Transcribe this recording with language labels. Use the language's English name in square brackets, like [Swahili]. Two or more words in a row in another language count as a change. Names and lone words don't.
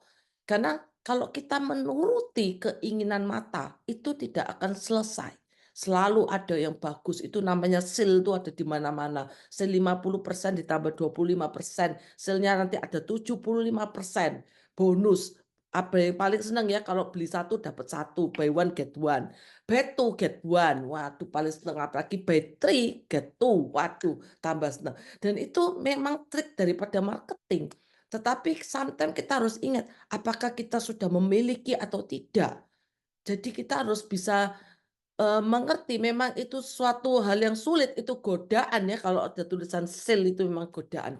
[Indonesian] Karena kalau kita menuruti keinginan mata, itu tidak akan selesai. Selalu ada yang bagus, itu namanya sale itu ada di mana-mana. Sale 50% ditambah 25%, sale-nya nanti ada 75% bonus. Apa yang paling senang ya kalau beli satu dapat satu, [English] buy one get one, buy two get one, [Indonesian] waduh paling senang, apalagi [English] buy three get two, [Indonesian] waduh tambah senang. Dan itu memang trik daripada marketing. Tetapi sometimes kita harus ingat apakah kita sudah memiliki atau tidak. Jadi kita harus bisa mengerti memang itu suatu hal yang sulit, itu godaan ya kalau ada tulisan sale itu memang godaan.